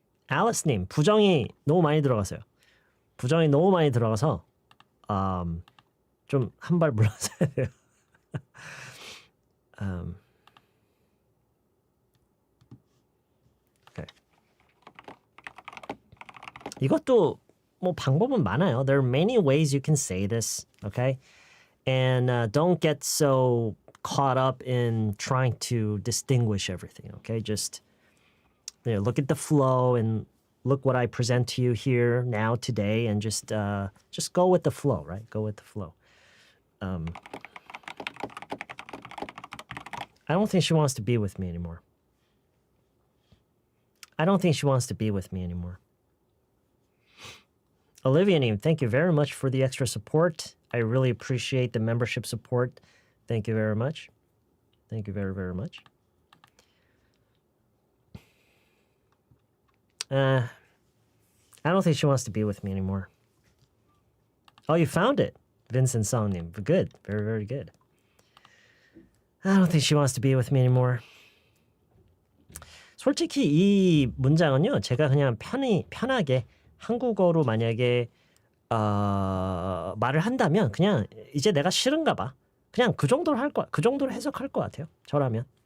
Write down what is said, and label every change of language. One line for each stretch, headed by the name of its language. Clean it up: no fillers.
Korean: Alice님, 부정이 너무 많이 들어갔어요. 부정이 너무 많이 들어가서 좀 한 발 물러서야 돼요.
English: okay.
Korean: 이것도 뭐 방법은 많아요.
English: There are many ways you can say this, okay? And don't get so caught up in trying to distinguish everything, okay? Just look at the flow and look what I present to you here now today, and just go with the flow, right? Go with the flow. I don't think she wants to be with me anymore. I don't think she wants to be with me anymore. Olivia Neem, thank you very much for the extra support. I really appreciate the membership support. Thank you very much. Thank you very, very much. I don't think she wants to be with me anymore. Oh, you found it. Vincent Song님. Good. Very, very good. I don't think she wants to be with me anymore.
Korean: 솔직히 이 문장은요. 제가 그냥 편하게 한국어로 만약에 말을 한다면 그냥 이제 내가 싫은가 봐. 그냥 그 정도로 할 거야. 그 정도로 해석할 것 같아요. 저라면.